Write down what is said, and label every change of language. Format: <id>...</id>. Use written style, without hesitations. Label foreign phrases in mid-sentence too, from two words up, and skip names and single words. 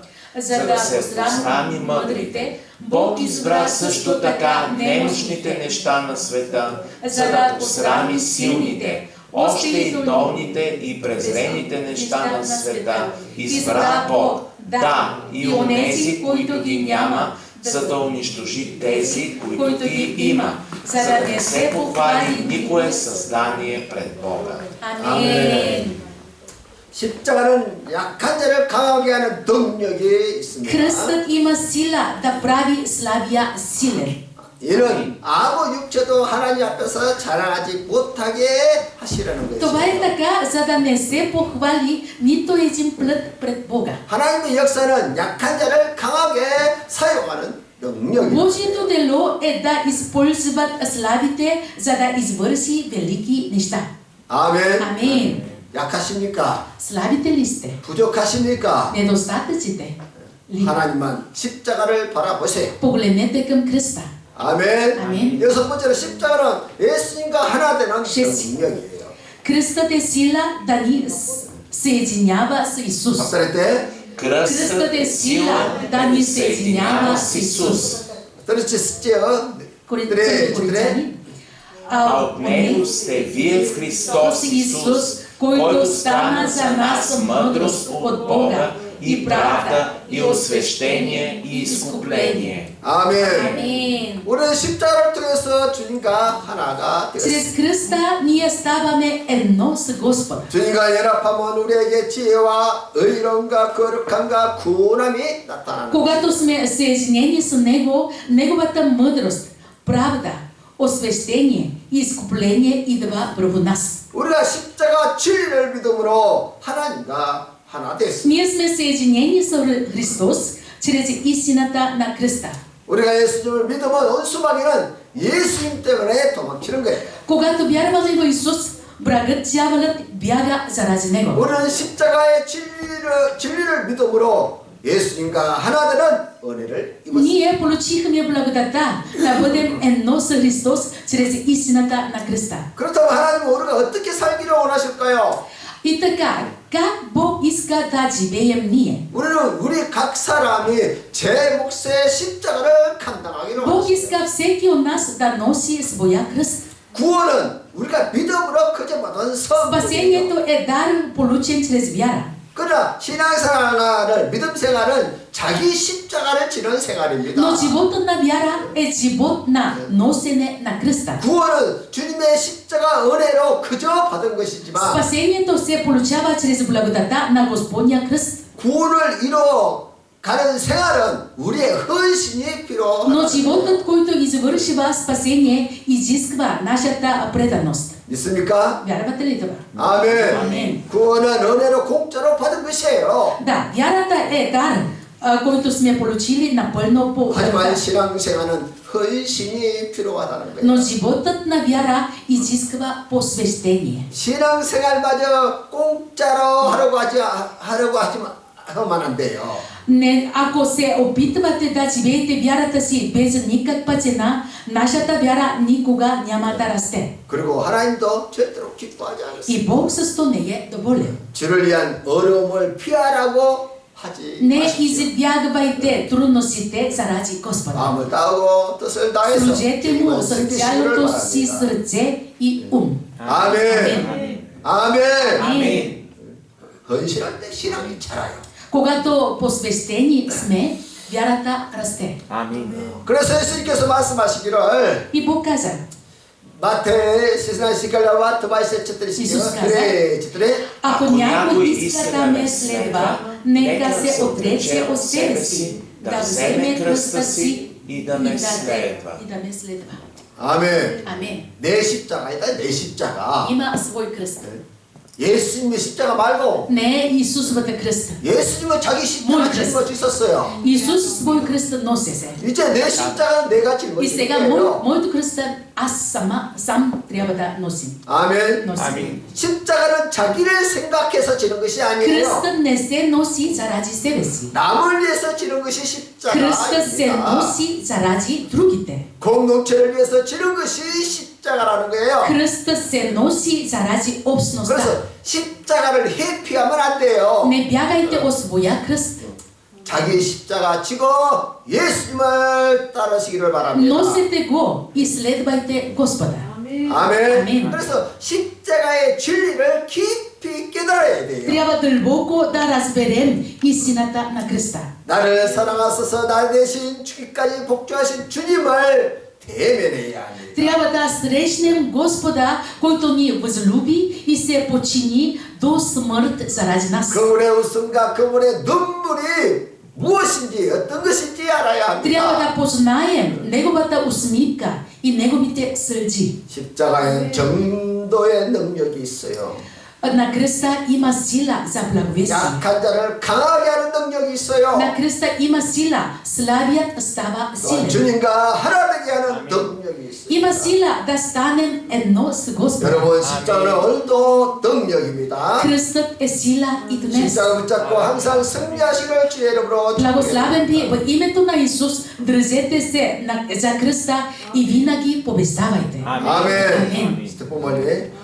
<bg>за да посрами мъдрите, Бог избра също така немощните неща на света, за да посрами силните, още и долните и презрените неща на света. Избра Бог, да, и онези, които ги няма, за да унищожи тези, които ги има, за да не се похвали никое създание пред Бога.</bg> <ko>아멘. 십자가는 약한 자를 강하게 하는 능력이 있습니다.</ko> <bg>Кръстът има сила да прави слабия силен.</bg> <ko>이는 아무 육체도 하나님 앞에서 자랑하지 못하게 하시라는</ko> <bg>Това е</bg> <ko>것이죠.</ko> <bg>така, за да не се похвали нито един плът пред Бога.</bg> <ko>하나님의 역사는 약한 자를 강하게 사용하는 능력입니다.</ko> <bg>Божието дело е да използват слабите, за да извърши велики неща.</bg> <ko>아멘.</ko> <bg>Амин.</bg> <ko>약하십니까?</ko> <bg>Слабите ли сте?</bg> <ko>부족하십니까?</ko> <bg>Недостатъците ли?</bg> <ko>하나님만 십자가를 바라보세요.</ko> <bg>Погледнете към кръста.</bg> <ko>아멘. 아멘. 여섯 번째로 십자가는 예수님과 하나 되는 능력이에요.</ko> <bg>Кръстът е сила да ни съединява с Исус.</bg> <ko>박살할 때</ko> <bg>Кръстът е сила да ни съединява с Исус.</bg> <ko>들으셨죠?</ko> <bg>Коринтяни. А от Него сте вие в Христос Исус, който стана за нас мъдрост от Бога и правда, и освещение, и изкупление.</bg> <ko>아멘.</ko> <bg>Амин.</bg> <ko>우리는 십자가를 통해서 주님과 하나가 되었습니다.</ko> <bg>Чрез кръста ние ставаме едно с Господа.</bg> <ko>주님과 연합하면 우리에게 지혜와 의로움과 거룩함과 구원함이 나타나는</ko> <bg>Когато сме съединени с Него, Неговата мъдрост, правда, освещение и изкупление идва върху нас.</bg> <ko>우리가 십자가 진리를 믿음으로 하나님과 하나 됐습니다.</ko> <bg>Ние сме съединени с Христос чрез истината на кръста.</bg> <ko>우리가 예수님을 믿으면 원수마귀는 예수님 때문에 도망치는 거예요.</ko> <bg>Когато вярваме в Исус, врагът, дяволът бяга заради Него.</bg> <ko>우리는 십자가의 진리를 믿음으로 예수님과 하나 되는 은혜를 입었습니다.</ko> <bg>Ние получихме благодата да бъдем едно с Христос чрез истината на кръста.</bg> <ko>그렇다면 하나님은 우리가 어떻게 살기를 원하실까요?</ko> <bg>И така, как Бог иска да живеем ние?</bg> <ko>우리는 우리 각 사람이 제 몫의 십자가를 감당하기를</ko> <bg>Бог</bg> <ko>원하십니다.</ko> <bg>иска всеки от нас да носи своя кръст.</bg> <ko>구원은 우리가 믿음으로 거저받은 선물입니다.</ko> <bg>Спасението е дар, получен чрез вяра.</bg> <ko>그러나 신앙생활은 믿음 생활은 자기 십자가를 지는 생활입니다.</ko> <bg>Но животът на вяра е живот на носене на кръста.</bg> <ko>구원은 주님의 십자가 은혜로 그저 받은 것이지만</ko> <bg>Спасението се получава чрез благодата на Господния кръст.</bg> <ko>구원을 이뤄가는 생활은 우리의 헌신이 필요합니다.</ko> <bg>Но животът, който извършва спасение, изисква нашата преданост.</bg> <ko>믿습니까?</ko> <bg>Вярвате ли това?</bg> <ko>아멘. 아멘. 구원은 은혜로 공짜로 받은 것이에요.</ko> <bg>Да, вярата е дар, който сме получили напълно по</bg> <ko>하지만</ko> <bg>вярата.</bg> <ko>신앙생활은 헌신이 필요하다는 거예요.</ko> <bg>Но животът на вяра изисква посвещение.</bg> <ko>신앙생활마저 공짜로 하려고 하면 안 돼요.</ko> <bg>Не, ако се опитвате да живеете вярата си без никаква цена, нашата вяра никога няма да расте.</bg> <ko>그리고 하나님도 절대로 기뻐하지 않았어요.</ko> <bg>И Бог с то не е доволен.</bg> <ko>주를 위한 어려움을 피하라고 하지</ko> <bg>Не</bg> <ko>마십시오.</ko> <bg>избягвайте трудностите заради Господа.</bg> <ko>마음을 다하고 뜻을 다해서</ko> <bg>Служете му</bg> <ko>주님을</ko> <bg>с</bg> <ko>섬기시기를</ko> <bg>цялото си</bg> <ko>바랍니다.</ko> <bg>сърце и ум.</bg> <ko>아멘. 아멘.</ko> <bg>Амин.</bg> <ko>헌신할 때 신앙이 자라요.</ko> <bg>Когато посвещени сме, вярата расте. Амин.</bg> <ko>그래서 예수님께서 말씀하시기를</ko> <bg>И Бог каза, 마태 세상 시갈라 마트 마이세 쳇들이 Исус каза, 그래 쳇들이 ако някой иска да ме следва, нека се отрече от себе си, да вземе кръста си и да ме следва. и да ме следва.</bg> <ko>아멘.</ko> <bg>Амен.</bg> <ko>내 십자가이다 내 십자가.</ko> <bg>Има свой кръст.</bg> <ko>예수님의 십자가 말고</ko> <bg>Не е Исусовата кръста.</bg> <ko>예수님은 자기 십자가 짊어져 있었어요.</ko> <bg>Исус свой кръст носи се.</bg> <ko>이제 내 십자가는 내가</ko> <bg>И</bg> <ko>짊어지는</ko> <bg>сега</bg> <ko>거예요.</ko> <bg>моето кръста аз сам трябва да носим.</bg> <ko>아멘.</ko> <bg>Носи. Амин.</bg> <ko>십자가는 자기를 생각해서 지는 것이 아니에요.</ko> <bg>Кръстът не се носи заради себе си.</bg> <ko>남을 위해서 지는 것이</ko> <bg>Кръстът се</bg> <ko>십자가입니다.</ko> <bg>носи заради другите.</bg> <ko>공동체를 위해서 지는 것이 십자가라는 거예요.</ko> <bg>Кръстът се носи заради общността.</bg> <ko>그래서 십자가를 회피하면 안 돼요.</ko> <bg>Не бягайте от своя кръст.</bg> <ko>자기 십자가 지고 예수님을 따르시기를 바랍니다.</ko> <bg>Носете го и следвайте Господа.</bg> <ko>아멘. 아멘. 그래서 십자가의 진리를 깊이 깨달아야 돼요.</ko> <bg>Трябва дълбоко да разберем истината на кръста.</bg> <ko>나를 사랑하셔서 나 대신 죽기까지 복주하신 주님을 대면해야 합니다.</ko> <bg>Трябва да срещнем Господа, който ни възлюби и се почини до смърт заради нас.</bg> <ko>그분의 웃음과 그분의 눈물이 무엇인지 어떤 것인지 알아야</ko> <bg>Трябва</bg> <ko>합니다.</ko> <bg>да познаем Неговата усмивка и Неговите сълзи.</bg> <ko>십자가에 정도의 능력이 있어요.</ko> <bg>На кръста има сила за благовестие.</bg> <ko>약한 자를 강하게 하는 능력이 있어요.</ko> <bg>На кръста има сила. Слабият става</bg> <ko>또</ko> <bg>силен.</bg> <ko>주님과 하나 되게 하는 능력이 있어요.</ko> <bg>Има сила да станем едно с Господа.</bg> <ko>여러분 십자가는 오늘도 능력입니다.</ko> <bg>Кръстът е сила и днес.</bg> <ko>십자가 붙잡고 항상 승리하시기를 주의 이름으로</ko> <bg>Благославен ви в името на Исус. Дръжете се за кръста и винаги побеждавайте.</bg> <ko>아멘. 아멘. 스테폰 멀리</ko>